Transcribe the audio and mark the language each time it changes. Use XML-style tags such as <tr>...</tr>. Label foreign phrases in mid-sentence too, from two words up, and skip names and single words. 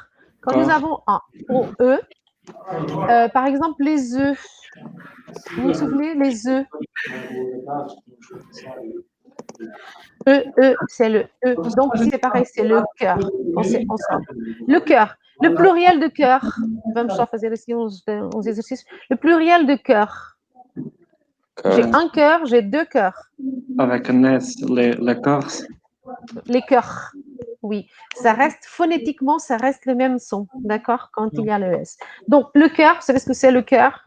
<fr>Quand nous avons un OE, par exemple, les œufs. Vous vous souvenez, les œufs? C'est le E. Donc, ici, c'est pareil, c'est le cœur. Quand c'est ensemble. Le cœur. Le pluriel de cœur.</fr> <pt>Vamos só fazer assim uns exercícios.</pt> <fr>Le pluriel de cœur. J'ai un cœur, j'ai deux cœurs. Avec un S, les cœurs. Les cœurs. Oui, ça reste phonétiquement, ça reste le même son, d'accord, quand il y a le S. Donc, le cœur, vous savez ce que c'est le cœur?</fr>